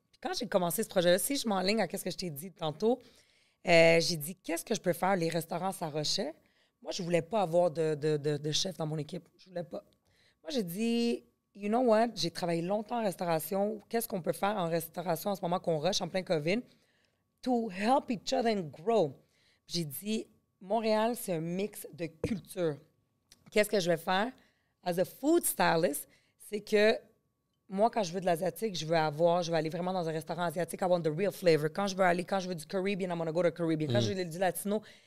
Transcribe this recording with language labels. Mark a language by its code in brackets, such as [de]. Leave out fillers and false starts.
[fr] Puis quand j'ai commencé ce projet-là, si je m'enligne à ce que je t'ai dit tantôt, j'ai dit, qu'est-ce que je peux faire? Les restaurants, ça rushait. Moi, je ne voulais pas avoir de chef dans mon équipe. Je ne voulais pas. Moi, j'ai dit, [en] you know what? [fr] J'ai travaillé longtemps en restauration. Qu'est-ce qu'on peut faire en restauration en ce moment qu'on rush en plein COVID? [en] To help each other and grow. [fr] J'ai dit, Montréal, c'est un mix de culture. Qu'est-ce que je vais faire? [en] As a food stylist, [fr] c'est que moi, quand je veux de l'asiatique, je vais aller vraiment dans un restaurant asiatique, [en] I want the real flavor. [fr] Quand je veux du Caribbean, [en] I'm gonna go to Caribbean. [fr] Quand je veux du latino.